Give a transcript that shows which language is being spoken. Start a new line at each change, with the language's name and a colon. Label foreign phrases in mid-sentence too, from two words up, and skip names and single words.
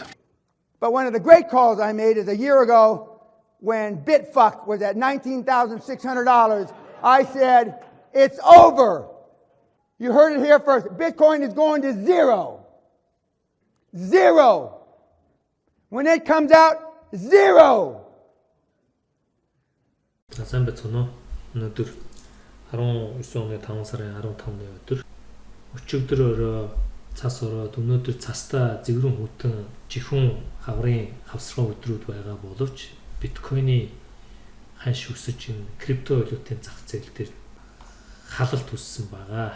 English: But one of the great calls I made is a year ago when Bitfuck was at $19,600. I said, it's over. You heard it here first. Bitcoin is going to zero. Zero. When it comes out, zero.
Mongolian: Сайн байцгаана уу? Өнөөдөр 19 оны 5 сарын 15-ны өдөр өчигдөр өрөө цас ороод өнөөдөр цастаа зэгрэн хүтэн жихүүн хаврын хавсрах өдрүүд байгаа боловч биткойны ханш өсөж крипто валютын зах зээл дээр халалт үүссэн байгаа.